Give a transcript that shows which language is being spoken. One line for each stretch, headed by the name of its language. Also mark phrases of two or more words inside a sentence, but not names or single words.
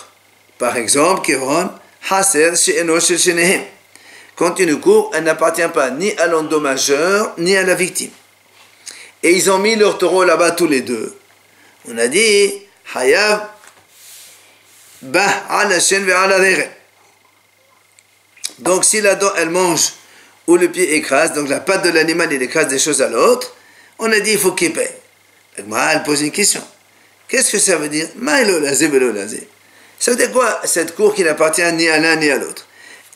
French: Par exemple,
Hebrew: Kevron, Haser, She'eno, She'nehem.
French: Quand une cour, elle n'appartient pas ni à l'endommageur, ni à la victime. Et ils ont mis leur taureau là-bas tous les deux. On a dit,
Hebrew: Hayav, Bah, ala Shen, ve ala Rere.
French: Donc, si la dent, elle mange, ou le pied écrase, donc la patte de l'animal, il écrase des choses à l'autre, on a dit, il faut qu'il paye. Elle pose une question. Qu'est-ce que ça veut dire? Ça veut dire quoi, cette cour qui n'appartient ni à l'un ni à l'autre?